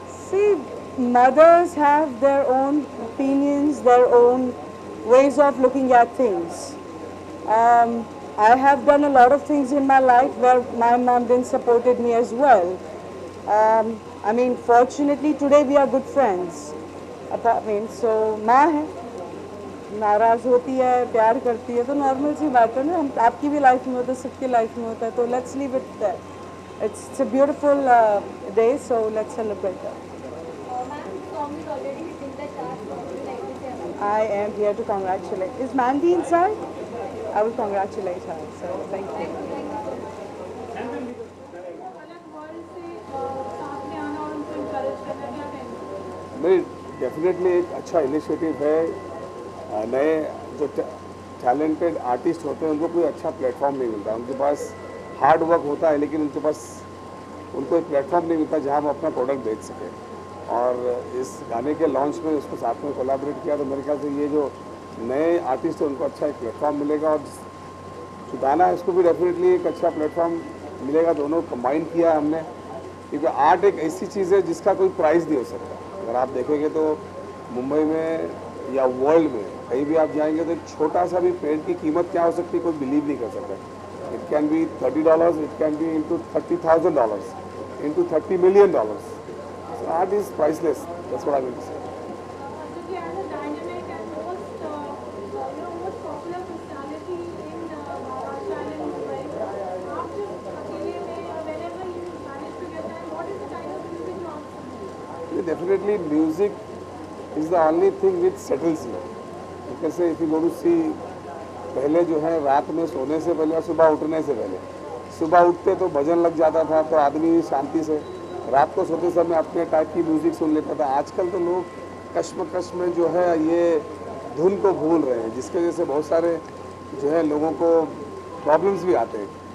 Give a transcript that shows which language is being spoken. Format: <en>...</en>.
<en>See, mothers have their own opinions, their own ways of looking at things. I have done a lot of things in my life where my mom then supported me as well. I mean, fortunately today we are good friends.</en> <hi>I mean, so माँ है, नाराज़ होती है, प्यार करती है, तो normal सी बात है ना, हम आपकी भी लाइफ में होता है, सबकी लाइफ में होता है, तो</hi> <en>Let's leave it there. it's a beautiful day, so let's celebrate that. Ma'am, the song is already hitting the charts. What would you like to say about it? I am here to congratulate. Is Mandy inside? I will congratulate her. So thank you.</en> <hi>अलग world से साथ में आना और उनको encourage करना क्या कहेंगे? नहीं, डेफिनेटली एक अच्छा इनिशिएटिव है। नए जो टैलेंटेड आर्टिस्ट होते हैं उनको कोई अच्छा प्लेटफॉर्म नहीं मिलता। उनके पास हार्ड वर्क होता है लेकिन उनके पास उनको एक प्लेटफॉर्म नहीं मिलता जहां वो अपना प्रोडक्ट बेच सके। और इस गाने के लॉन्च में उसको साथ में कोलैबोरेट किया, तो मेरे ख्याल से ये जो नए आर्टिस्ट हैं उनको अच्छा एक प्लेटफॉर्म मिलेगा। और जो गाना है उसको भी डेफिनेटली एक अच्छा प्लेटफॉर्म मिलेगा। दोनों कंबाइन किया है हमने, क्योंकि आर्ट एक ऐसी चीज़ है जिसका कोई प्राइस नहीं हो सकता। अगर आप देखेंगे तो मुंबई में या वर्ल्ड में कहीं भी आप जाएंगे तो एक छोटा सा भी पेंट की कीमत क्या हो सकती है कोई बिलीव नहीं कर सकता।</hi> <en>It can be $30, it can be into $30,000, into $30 million. So art is priceless. That's what I will say. क्योंकि as a dynamic and most most popular personality in Maharashtra and in Mumbai,</en> <hi>आप जब अकेले में</hi> <en>whenever you manage to get time, what is the kind of music you want? Definitely music is the only thing which settles you. Because if you go to see,</en> <hi>पहले जो है रात में सोने से पहले और सुबह उठने से पहले, सुबह उठते तो भजन लग जाता था तो आदमी शांति से रात को सोते समय अपने टाइप की म्यूज़िक सुन लेता था। आजकल तो लोग कश्मकश में जो है ये धुन को भूल रहे हैं, जिसकी वजह से बहुत सारे जो है लोगों को प्रॉब्लम्स भी आते हैं।</hi>